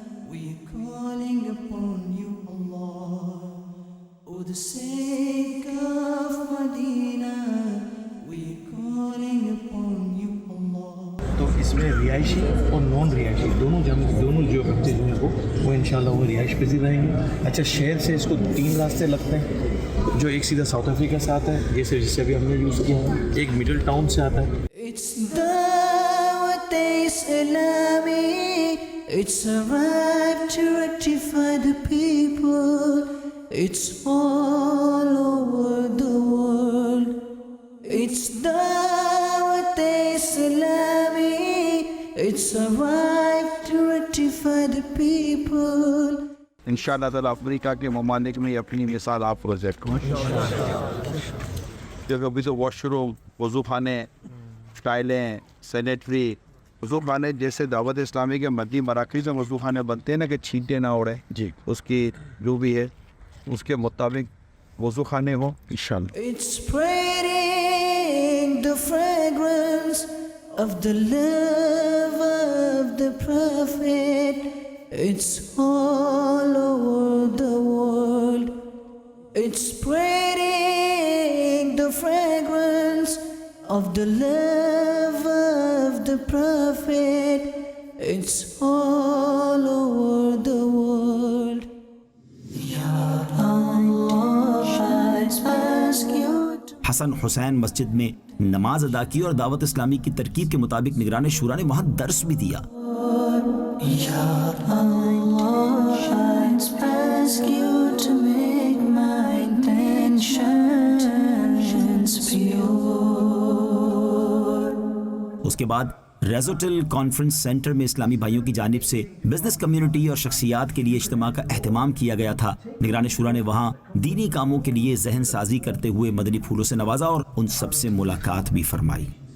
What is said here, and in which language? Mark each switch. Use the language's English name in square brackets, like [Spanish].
[English] We're calling upon you, Allah, for the sake of Medina. We're calling upon you, Allah. [Urdu] تو اس میں رہائشی اور نان رہائشی دونوں جو بچے جو ہیں وہ انشاءاللہ وہ رہائش پذیر رہیں گے. اچھا شہر سے اس کو 3 راستے لگتے ہیں جو ایک سیدھا ساؤتھ افریقہ سے آتا ہے جیسے ابھی ہم نے یوز کیا ہے, ایک مڈل ٹاؤن سے آتا ہے. [English] It's Dawat Islami. It's a right to rectify the people. It's all over the world. It's Dawat Islami. It's a right to rectify the people. [Urdu] انشاءاللہ تعالیٰ افریقہ کے ممالک میں اپنی مثال آپ پروجیکٹ کو کیونکہ ابھی تو واش روم, وضو خانے, ٹائلیں, سینیٹری وضو خانے جیسے دعوت اسلامی کے مدنی مراکز میں وضو خانے بنتے ہیں نا کہ چھینٹے نہ اڑے جی, اس کی جو بھی ہے اس کے مطابق وضو خانے ہوں انشاءاللہ. [English] It's spreading the fragrance of the love of the Prophet. It's all over the world. It's spreading the fragrance of the love of the Prophet. It's all over the world. Ya Allah, I ask you. [Urdu] حسن حسین مسجد میں نماز ادا کی اور دعوت اسلامی کی ترکیب کے مطابق نگران شورا نے وہاں درس بھی دیا. [English] Ya Allah, I ask you to make my intentions pure. [Urdu] اس کے بعد ریزوٹل کانفرنس سینٹر میں اسلامی بھائیوں کی جانب سے بزنس کمیونٹی اور شخصیات کے لیے اجتماع کا اہتمام کیا گیا تھا. نگران شورا نے وہاں دینی کاموں کے لیے ذہن سازی کرتے ہوئے مدنی پھولوں سے نوازا اور ان سب سے ملاقات بھی فرمائی.